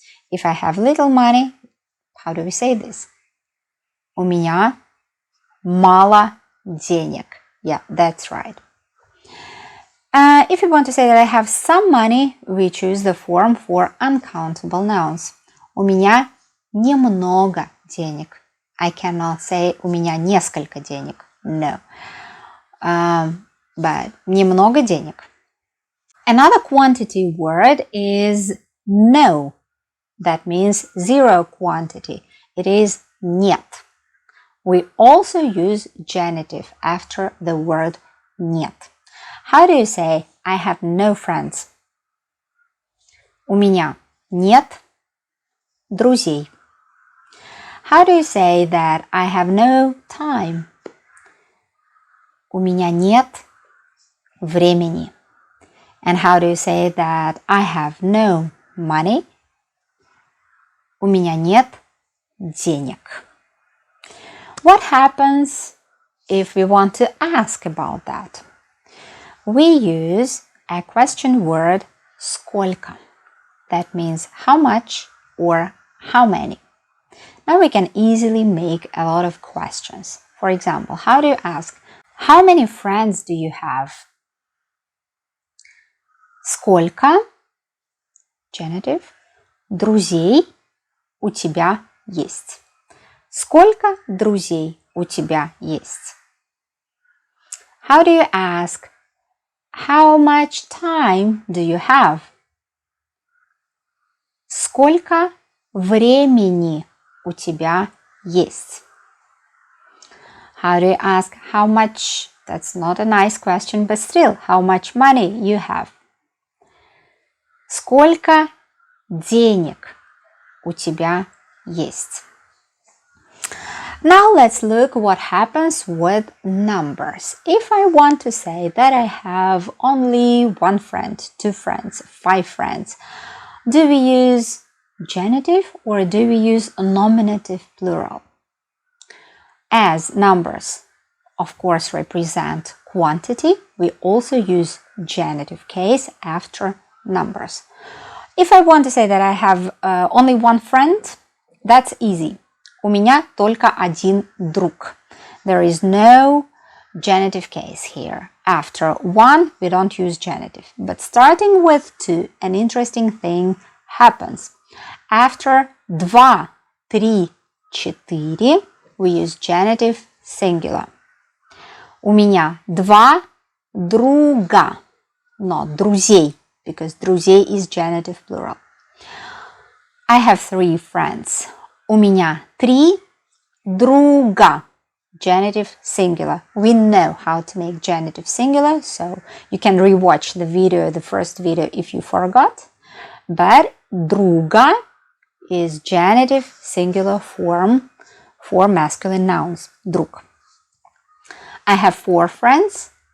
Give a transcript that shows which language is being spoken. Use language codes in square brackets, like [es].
[en] If I have little money, how do we say this? [ru] У меня мало денег. [en] Yeah, that's right. If you want to say that I have some money, we choose the form for uncountable nouns. [ru] У меня немного денег. [en] I cannot say [ru] у меня несколько денег. [en] No. [ru] But немного денег. [en] Another quantity word is no. That means zero quantity. It is нет. We also use genitive after the word нет. How do you say I have no friends? [ru] У меня нет друзей. [en] How do you say that I have no time? [ru] У меня нет времени. [en] And how do you say that I have no money? [ru] У меня нет денег. [en] What happens if we want to ask about that? We use a question word сколько. That means how much or how many. Now we can easily make a lot of questions. For example, how do you ask, how many friends do you have? [ru] Сколько, genitive, друзей у тебя есть? Сколько друзей у тебя есть? [en] How do you ask, how much time do you have? [ru] Сколько времени у тебя есть? [en] How do you ask how much? That's not a nice question, but still, how much money you have? [ru] Сколько денег у тебя есть? [en] Now let's look what happens with numbers. If I want to say that I have only 1 friend, 2 friends, 5 friends, do we use genitive or do we use nominative plural? As numbers, of course, represent quantity, we also use genitive case after numbers. If I want to say that I have only 1 friend, that's easy. [ru] У меня только один друг. [en] There is no genitive case here. After 1, we don't use genitive. But starting with 2, an interesting thing happens. After 2, 3, 4, we use genitive singular. [ru] У меня 2 друга, not друзей, [en] because друзей is genitive plural. I have 3 friends. [ru] У меня 3 друга, genitive singular. [en] We know how to make genitive singular, so you can rewatch the video, the first video, if you forgot. But друга is genitive singular form for masculine nouns. Друг. I have 4 friends.